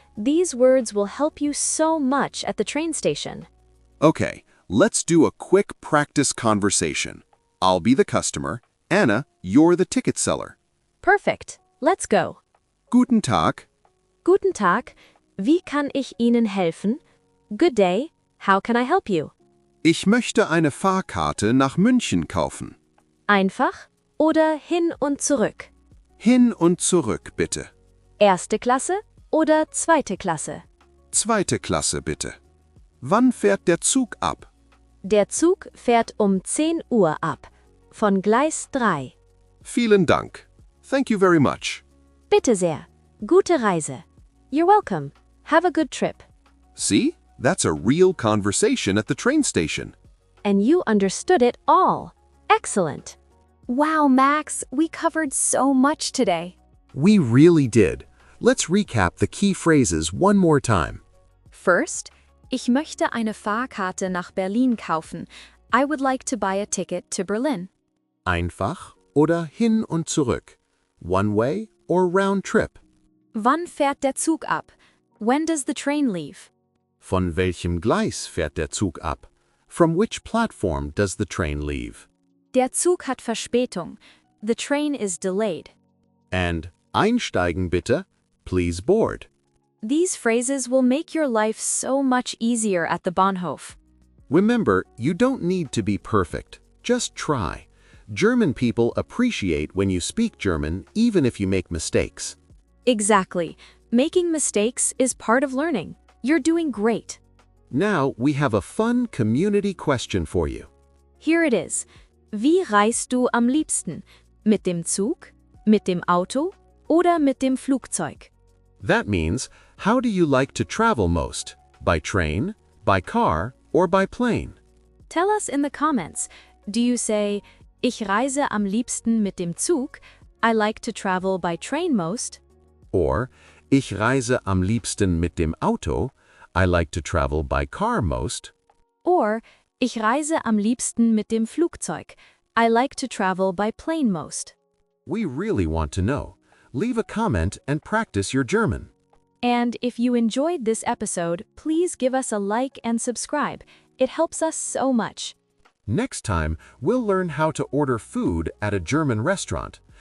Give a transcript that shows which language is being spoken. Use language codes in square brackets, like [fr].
[en] These words will help you so much at the train station. Okay, let's do a quick practice conversation. I'll be the customer. Anna, you're the ticket seller. Perfect. Let's go. [de] Guten Tag. Guten Tag. Wie kann ich Ihnen helfen? [en] Good day. How can I help you? [de] Ich möchte eine Fahrkarte nach München kaufen. Einfach oder hin und zurück? Hin und zurück, bitte. Erste Klasse oder zweite Klasse? Zweite Klasse, bitte. Wann fährt der Zug ab? Der Zug fährt um 10 Uhr ab. Von Gleis 3. Vielen Dank. [en] Thank you very much. [de] Bitte sehr. Gute Reise. [en] You're welcome. Have a good trip. See? That's a real conversation at the train station. And you understood it all. Excellent. Wow, Max, we covered so much today. We really did. Let's recap the key phrases one more time. [de] First, ich möchte eine Fahrkarte nach Berlin kaufen. [en] I would like to buy a ticket to Berlin. [de] Einfach oder hin und zurück. [en] One way or round trip. [de] Wann fährt der Zug ab? [en] When does the train leave? [de] Von welchem Gleis fährt der Zug ab? [en] From which platform does the train leave? [de] Der Zug hat Verspätung. [en] The train is delayed. And [de] einsteigen bitte, [en] please board. These phrases will make your life so much easier at the Bahnhof. Remember, you don't need to be perfect. Just try. German people appreciate when you speak German even if you make mistakes. Exactly. Making mistakes is part of learning. You're doing great. Now we have a fun community question for you. Here it is. [de] Wie reist du am liebsten? Mit dem Zug? Mit dem Auto? Oder mit dem Flugzeug? [en] That means, how do you like to travel most? By train, by car, or by plane? Tell us in the comments. Do you say, [de] ich reise am liebsten mit dem Zug? [en] I like to travel by train most. [de] Or, ich reise am liebsten mit dem Auto. [en] I like to travel by car most. [de] Or, ich reise am liebsten mit dem Flugzeug. [en] I like to travel by plane most. We really want to know. Leave a comment and practice your German. And if you enjoyed this episode, please give us a like and subscribe. It helps us so much. Next time, we'll learn how to order food at a German restaurant.